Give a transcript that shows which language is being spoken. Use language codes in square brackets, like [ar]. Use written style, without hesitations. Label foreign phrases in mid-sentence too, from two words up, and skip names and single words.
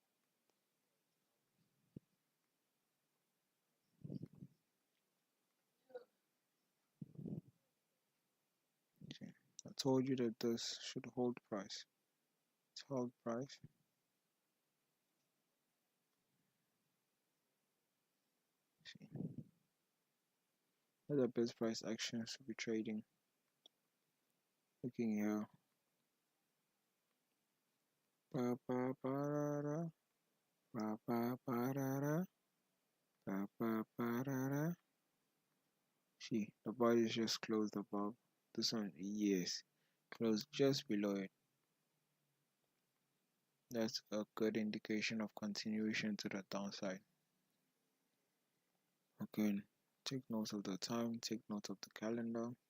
[en] See, I told you that this should hold price. It's held price. See, what the best price action should be trading. Looking here. Ba ba ba ra ra. Ba ba ba ra ra. Ba ba ba ra ra. See, the body is just closed above. This one, yes, closed just below it. That's a good indication of continuation to the downside. Again, take note of the time, take note of the calendar.